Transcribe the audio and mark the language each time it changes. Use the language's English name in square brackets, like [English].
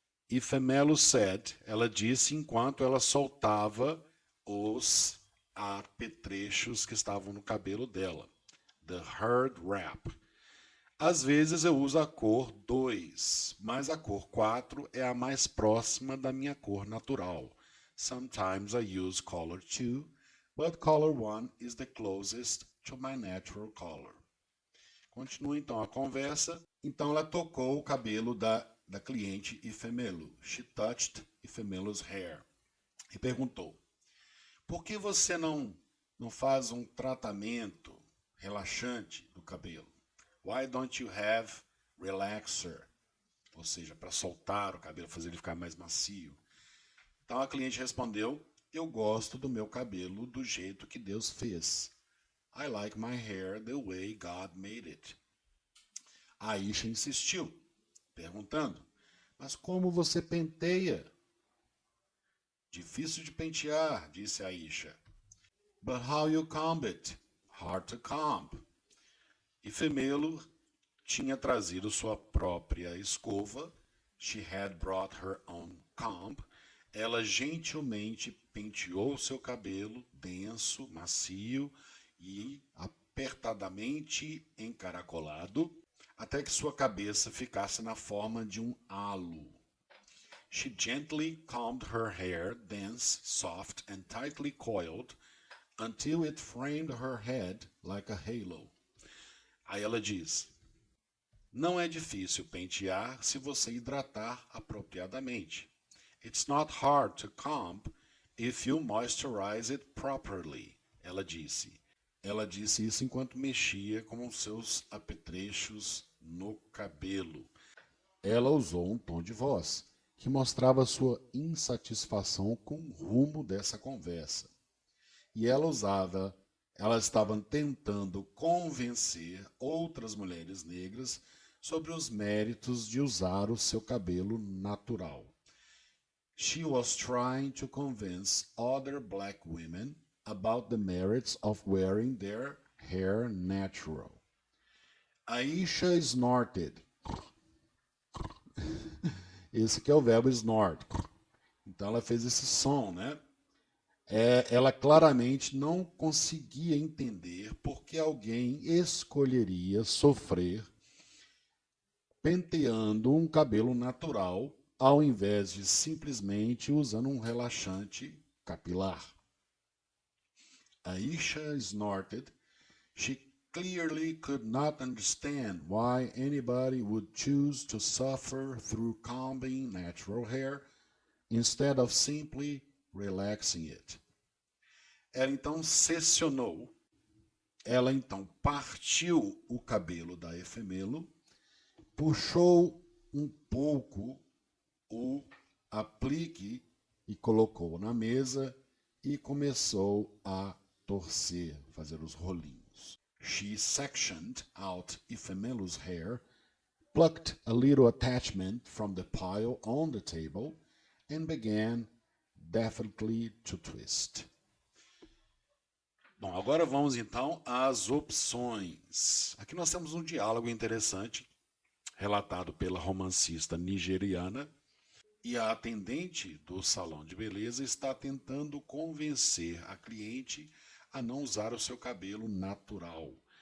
[English] Ifemelu said, [Portuguese] ela disse enquanto ela soltava os apetrechos que estavam no cabelo dela. [English] The hard wrap. [Portuguese] Às vezes eu uso a cor 2, mas a cor 4 é a mais próxima da minha cor natural. [English] Sometimes I use color 2, but color 1 is the closest to my natural color. [Portuguese] Continua então a conversa. Então ela tocou o cabelo da cliente Ifemelu. [English] She touched Ifemelu's hair. [Portuguese] E perguntou, por que você não faz um tratamento relaxante do cabelo? [English] Why don't you have relaxer? [Portuguese] Ou seja, para soltar o cabelo, fazer ele ficar mais macio. Então a cliente respondeu, eu gosto do meu cabelo do jeito que Deus fez. [English] I like my hair the way God made it. [Portuguese] A Aisha insistiu, perguntando, mas como você penteia? Difícil de pentear, disse a Aisha. [English] But how you comb it? Hard to comb. [Portuguese] E Femelo tinha trazido sua própria escova. [English] She had brought her own comb. [Portuguese] Ela gentilmente penteou seu cabelo denso, macio e apertadamente encaracolado, até que sua cabeça ficasse na forma de um halo. [English] She gently combed her hair, dense, soft, and tightly coiled, until it framed her head like a halo. [Portuguese] Aí ela diz: não é difícil pentear se você hidratar apropriadamente. [English] It's not hard to comb if you moisturize it properly, [Portuguese] ela disse. Ela disse isso enquanto mexia com os seus apetrechos no cabelo. Ela usou um tom de voz que mostrava sua insatisfação com o rumo dessa conversa. E ela estava tentando convencer outras mulheres negras sobre os méritos de usar o seu cabelo natural. [English] She was trying to convince other black women about the merits of wearing their hair natural. Aisha snorted. [Portuguese] Esse que é o verbo snort. Então ela fez esse som, né? Ela claramente não conseguia entender por que alguém escolheria sofrer penteando um cabelo natural ao invés de simplesmente usando um relaxante capilar. [English] Aisha snorted. She clearly could not understand why anybody would choose to suffer through combing natural hair instead of simply relaxing it. [Portuguese] Ela então seccionou, ela então partiu o cabelo da Efemelo, puxou um pouco o aplique e colocou na mesa e começou a torcer, fazer os rolinhos. [English] She sectioned out Efemelo's hair, plucked a little attachment from the pile on the table, and began deftly to twist. [Portuguese] Bom, agora vamos então às opções. Aqui nós temos um diálogo interessante, relatado pela romancista nigeriana, e a atendente do salão de beleza está tentando convencer a cliente a não usar o seu cabelo natural.